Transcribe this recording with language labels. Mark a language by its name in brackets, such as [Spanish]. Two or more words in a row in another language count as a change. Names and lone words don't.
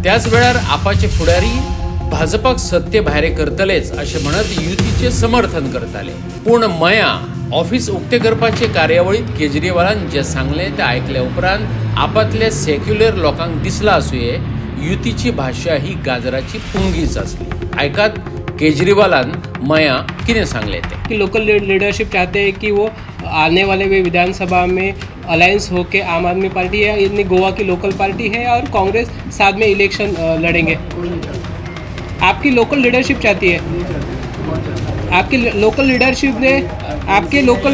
[Konkani] त्याच वेळार आपाचे फुडारी भाजपाक सत्ते भायर करतलेच अशें म्हणत युतीचे समर्थन करताले। पूण मया ऑफिस उक्ते करपाचे कार्यावळीत केजरीवालान जे सांगलें तें आयकल्या उपरांत आपातल्या सेक्युलर लोकांक दिसला आसुये युतीची भाशा ही गाजराची पुंगीच आसली। आयकात केजरीवालान मया कितें सांगलें तें। [Hindi] कि [English] local leadership [Hindi] चाहते हैं कि वो आने वाले वे विधानसभा में अलायंस होके आम आदमी पार्टी है, यानी गोवा की [English] local party [Hindi] है, और कांग्रेस साथ में इलेक्शन लड़ेंगे। आपकी [English] local leadership [Hindi] चाहती है, आपकी [English] local leadership [Hindi] ने आपके लोकल